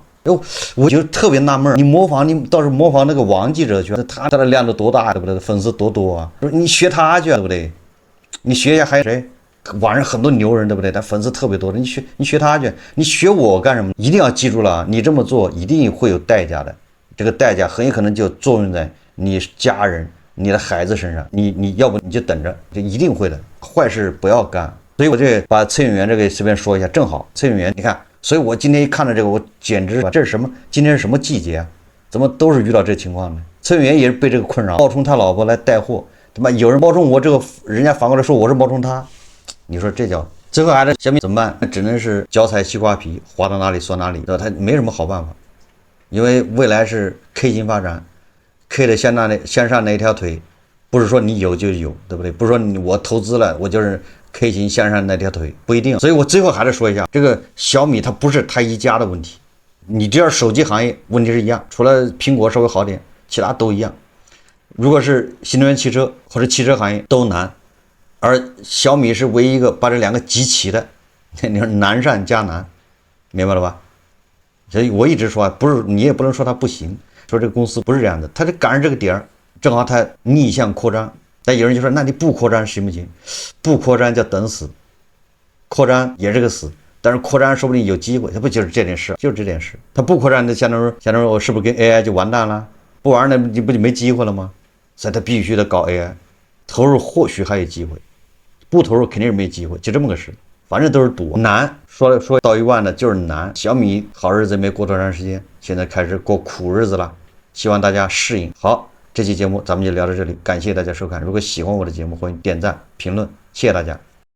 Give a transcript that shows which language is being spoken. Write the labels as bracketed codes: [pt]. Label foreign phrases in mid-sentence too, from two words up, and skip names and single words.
[zh] 喲，我就特別納悶，你模仿你倒是模仿那個王記者去，他的量都多大，对不對？粉絲多啊！你學他去，對不對？你學一下還有誰？網上很多牛人，對不對？他粉絲特別多的，你學他去，你學我幹什麼？一定要記住了，你這麼做一定會有代價的，這個代價很有可能就作用在你家人、你的孩子身上，你要不你就等着，就一定会的。壞事不要幹。所以我就把崔永元這個隨便說一下，正好崔永元，你看，所以我今天一看到這個，我簡直這是什麼？今天是什麼季節啊？怎麼都是遇到這情況呢？崔永元也是被這個困擾，冒充他老婆來帶貨，他媽有人冒充我這個，人家反過來說我是冒充他，你說這叫最後孩子小米怎麼辦？那只能是脚踩西瓜皮，滑到哪裡算哪裡，对吧？他沒什麼好辦法，因為未来是 K 型發展。K 的向上那一條腿，不是說你有就有，對不對？不是說我投資了，我就是 K 型向上那條腿，不一定。所以我最後還是說一下，這個小米它不是他一家的問題， 你这样手機行業問題是一樣，除了蘋果稍微好點，其他都一樣。如果是新能源汽車或者汽車行業都難，而小米是唯一一個把這兩個集齊的，你說難上加難，明白了吧？所以我一直說，不是你也不能說它不行，說這個公司不是這樣的，它就趕上這個點兒，正好它逆向擴張。但有人就說，那你不擴張行不行？不擴張叫等死，擴張也是個死。但是擴張說不定有機會，它不就是這件事，就是這件事。它不擴張，那相當於我是不是跟 AI 就完蛋了？不玩那你不就沒機會了嗎？所以它必須得搞 AI，投入或許還有機會，不投入肯定是沒機會，就這麼個事。反正都是賭，難說到一萬的就是難。小米好日子沒過多長時間，現在開始過苦日子了，希望大家適應。好，這期節目咱們就聊到這裡，感謝大家收看。如果喜歡我的節目，歡迎點讚、評論，謝謝大家。